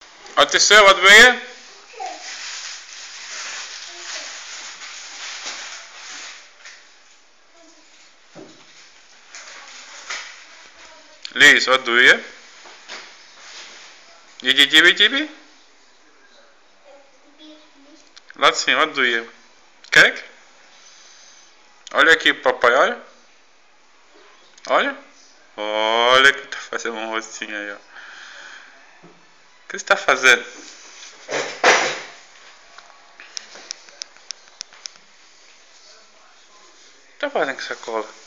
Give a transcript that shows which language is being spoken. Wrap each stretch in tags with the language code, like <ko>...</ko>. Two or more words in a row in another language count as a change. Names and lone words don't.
<nl>Wat is er? Wat wil je? Lies, wat doe je? Jibi? Laat zien, wat doe je? Kijk.</nl> <pt>Olha aqui, papai, olha. Olha. Olha que tá fazendo um rostinho aí, ó. O que você tá fazendo? O que tá fazendo com essa cola?</pt>